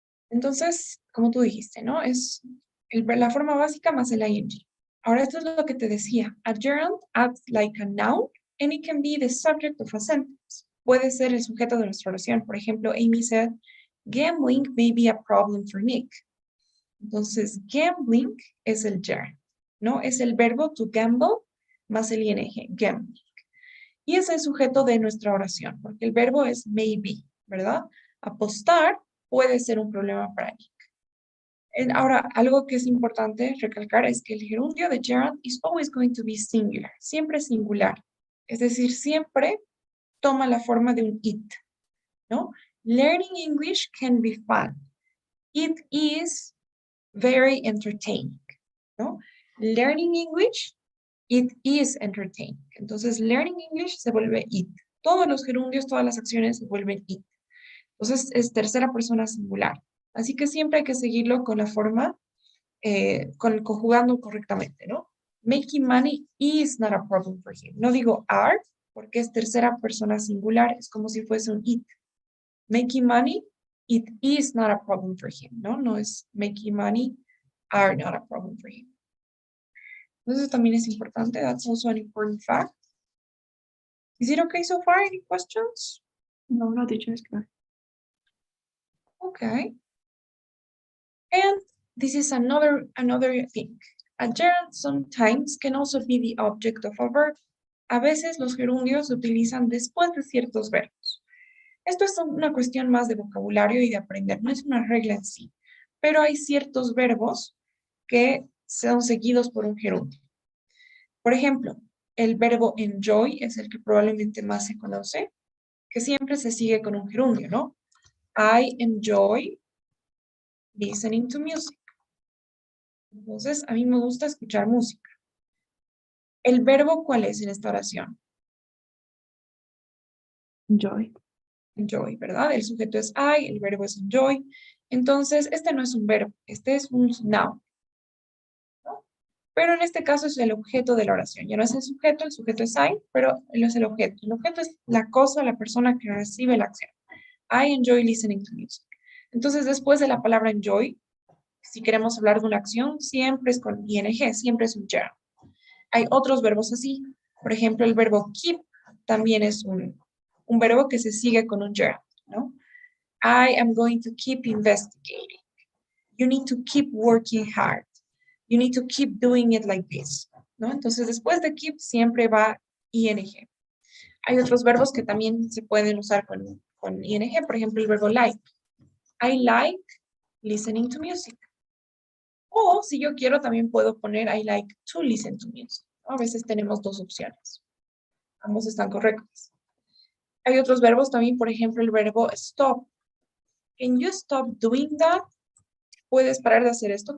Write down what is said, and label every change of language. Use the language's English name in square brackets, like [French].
[Spanish] Entonces, como tú dijiste, ¿no? Es la forma básica más el ing. Ahora, esto es lo que te decía. [English] A gerund acts like a noun and it can be the subject of a sentence. [Spanish] Puede ser el sujeto de nuestra oración. Por ejemplo, [English] Amy said, gambling may be a problem for Nick. [Spanish] Entonces, gambling es el gerund, ¿no? Es el verbo to gamble más el ing, gambling. Y es el sujeto de nuestra oración, porque el verbo es maybe, ¿verdad? Apostar puede ser un problema para Nick. Ahora, algo que es importante recalcar es que el gerundio de Gerald [English] is always going to be singular, [Spanish] siempre singular. Es decir, siempre toma la forma de un it, ¿no? [English] Learning English can be fun. It is very entertaining, ¿no? Learning English, it is entertaining. [Spanish] Entonces, learning English se vuelve it. Todos los gerundios, todas las acciones se vuelven it. Entonces, es tercera persona singular. Así que siempre hay que seguirlo con la forma, conjugando correctamente, ¿no? [English] Making money is not a problem for him. [Spanish] No digo are, porque es tercera persona singular, es como si fuese un it. [English] Making money, it is not a problem for him, ¿no? [Spanish] No es [English] making money, are not a problem for him. [Spanish] Entonces también es importante. [English] That's also an important fact. Is it okay so far? Any questions? [Spanish] No, lo dicho es que. [English] Okay. And this is another thing. A gerund sometimes can also be the object of a verb. [Spanish] A veces los gerundios se utilizan después de ciertos verbos. Esto es una cuestión más de vocabulario y de aprender, no es una regla en sí. Pero hay ciertos verbos que son seguidos por un gerundio. Por ejemplo, el verbo enjoy es el que probablemente más se conoce, que siempre se sigue con un gerundio, ¿no? [English] I enjoy listening to music. [Spanish] Entonces, a mí me gusta escuchar música. ¿El verbo cuál es en esta oración? [English] Enjoy. Enjoy, ¿verdad? [Spanish] El sujeto es I, el verbo es enjoy. Entonces, este no es un verbo, este es un noun, ¿no? Pero en este caso es el objeto de la oración. Ya no es el sujeto es I, pero él es el objeto. El objeto es la cosa, la persona que recibe la acción. [English] I enjoy listening to music. [Spanish] Entonces, después de la palabra enjoy, si queremos hablar de una acción, siempre es con ing, siempre es un gerund. Hay otros verbos así. Por ejemplo, el verbo keep también es un verbo que se sigue con un gerund, ¿no? [English] I am going to keep investigating. You need to keep working hard. You need to keep doing it like this, ¿no? [Spanish] Entonces, después de keep siempre va ing. Hay otros verbos que también se pueden usar con ing. Por ejemplo, el verbo like. [English] I like listening to music. [Spanish] O si yo quiero, también puedo poner [English] I like to listen to music. [Spanish] A veces tenemos dos opciones. Ambos están correctos. Hay otros verbos también, por ejemplo, el verbo stop. [English] Can you stop doing that? [Spanish] ¿Puedes parar de hacer esto?